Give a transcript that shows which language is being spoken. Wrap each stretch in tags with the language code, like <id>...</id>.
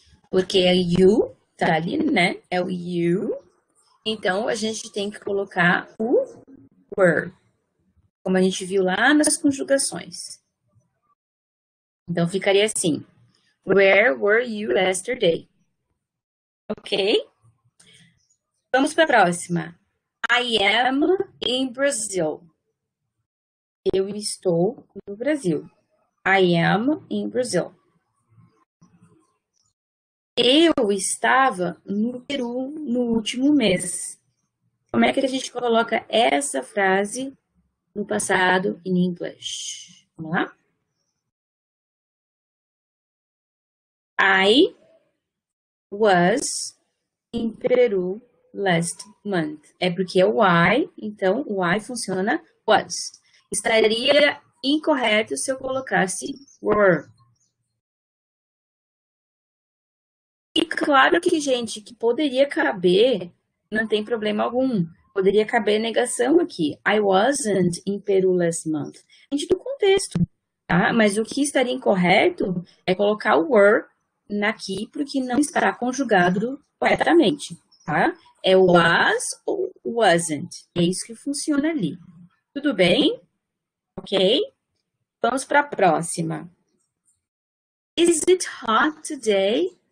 <pt>Porque é you, tá ali, né? É o you. Então, a gente tem que colocar o were, como a gente viu lá nas conjugações. Então, ficaria assim.</pt> <en>Where were you yesterday?</en> <pt>Ok? Vamos para a próxima.</pt> <en>I am in Brazil.</en> <pt>Eu estou no Brasil.</pt> <en>I am in Brazil.</en> <pt>Eu estava no Peru no último mês. Como é que a gente coloca essa frase no passado em inglês? Vamos lá?</pt> <en>I was in Peru last month.</en> <pt>É porque é o I, então o I funciona was. Estaria incorreto se eu colocasse were. E claro que, gente, que poderia caber, não tem problema algum. Poderia caber negação aqui.</pt> <en>I wasn't in Peru last month.</en> <pt>A gente do contexto, tá? Mas o que estaria incorreto é colocar o were aqui, porque não estará conjugado corretamente, tá? É was ou wasn't. É isso que funciona ali. Tudo bem? Ok? Vamos para a próxima.</pt> <en>Is it hot today?</en>